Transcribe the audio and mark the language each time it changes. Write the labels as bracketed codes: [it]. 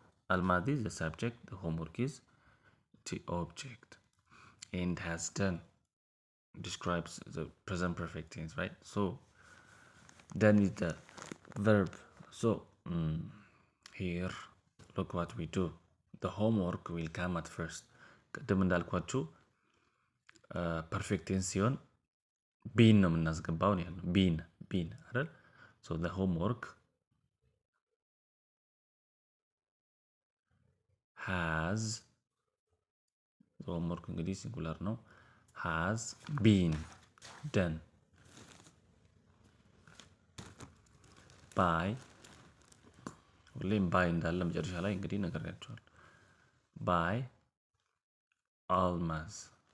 [en] Almaz is the subject, the homework is the object, and has done describes the present perfect tense, right? So done is the verb. So here look what we do. The homework will come at first. [am] ቅድም እንዳልኳችሁ ፐርፌክት ቴንስ ሲሆን ቢን ነው የምናስገባው ነው ያለው። ቢን አይደል? [en] so the homework has homework [am] እንግዲህ ሲንጉላር ነው። [en] has been done by [am] ሁሌም ባይ እንዳለ መጨረሻ ላይ እንግዲህ ነግሬያችኋል። [en] by Almaz.